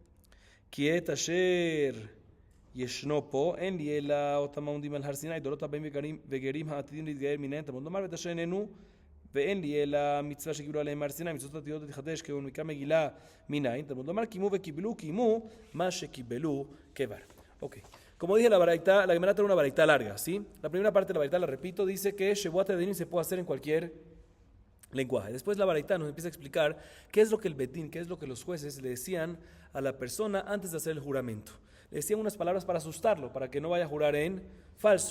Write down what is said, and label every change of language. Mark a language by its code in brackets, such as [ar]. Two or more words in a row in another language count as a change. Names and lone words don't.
[he] כי את אשר ישנו פה, אין לי אלא אותם העומדים על הר סיני, דורות הבאים וגרים העתידים להתגייר מנהן, תמוד לומר ואת אשר איננו, ואין לי אלא מצווה שקיבלו עליהם הר סיני, מצוות עתידות להתחדש, כי הוא מקרא מגילה מנין, תמוד לומר קימו וקיבלו, קימו מה שקיבלו כבר. [es] Ok, como dije, la Gemara tiene una baraita larga, ¿sí? La primera parte de la baraita, la repito, dice que [he] שבועת עדים [es] se puede hacer en cualquier lenguaje. Después la baraita nos empieza a explicar qué es lo que el Betín, qué es lo que los jueces le decían a la persona antes de hacer el juramento. Le decían unas palabras para asustarlo, para que no vaya a jurar en falso.